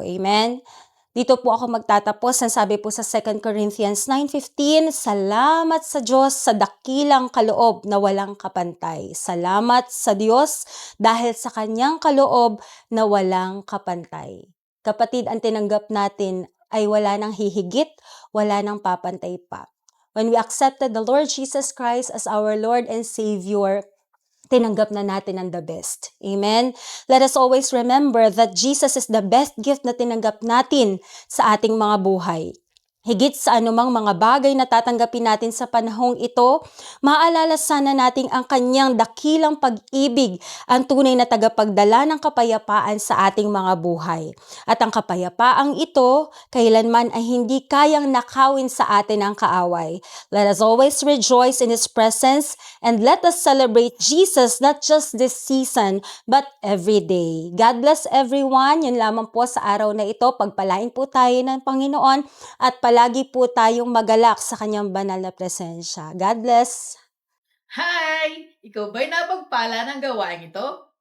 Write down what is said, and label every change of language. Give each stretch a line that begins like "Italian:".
Filipino: Amen? Dito po ako magtatapos. Ang sabi po sa 2 Corinthians 9:15, Salamat sa Diyos sa dakilang kaloob na walang kapantay. Salamat sa Diyos dahil sa kanyang kaloob na walang kapantay. Kapatid, ang tinanggap natin ay wala nang hihigit, wala nang papantay pa.
English: When we accepted the Lord Jesus Christ as our Lord and Savior, tinanggap na natin ang the best. Amen? Let us always remember that Jesus is the best gift na tinanggap natin sa ating mga buhay.
Filipino: Higit sa anumang mga bagay na tatanggapin natin sa panahong ito, maaalala sana nating ang kanyang dakilang pag-ibig, ang tunay na tagapagdala ng kapayapaan sa ating mga buhay. At ang kapayapaang ito, kailanman ay hindi kayang nakawin sa atin ang kaaway.
English: Let us always rejoice in His presence and let us celebrate Jesus not just this season, but every day. God bless everyone.
Filipino: Yun lamang po sa araw na ito. Pagpalain po tayo ng Panginoon at palagi po tayong magalak sa kanyang banal na presensya.
English: God bless! Hi!
Filipino: Ikaw ba'y napagpala ng gawain ito?